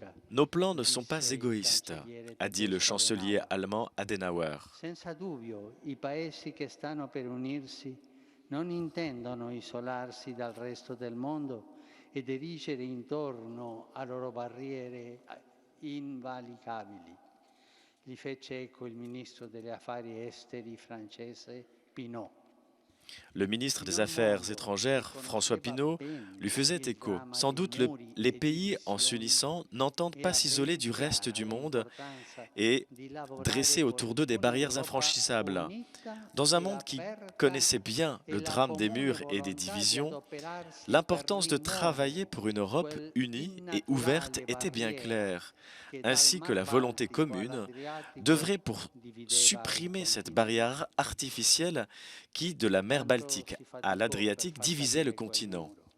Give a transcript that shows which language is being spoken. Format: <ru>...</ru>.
<fr>Nos plans ne sont pas égoïstes, a dit le chancelier allemand Adenauer.</fr> <it>Senza dubbio, i paesi che stanno per unirsi non intendono isolarsi dal resto del mondo ed erigere intorno a loro barriere invalicabili. Gli fece eco il ministro degli affari esteri francese Pinot.</it> <fr>Le ministre des Affaires étrangères, François Pinault, lui faisait écho. Sans doute les pays, en s'unissant, n'entendent pas s'isoler du reste du monde et dresser autour d'eux des barrières infranchissables. Dans un monde qui connaissait bien le drame des murs et des divisions, l'importance de travailler pour une Europe unie et ouverte était bien claire, ainsi que la volonté commune d'œuvrer pour supprimer cette barrière artificielle qui, de la mer Baltique à l'Adriatique, divisait le continent.</fr>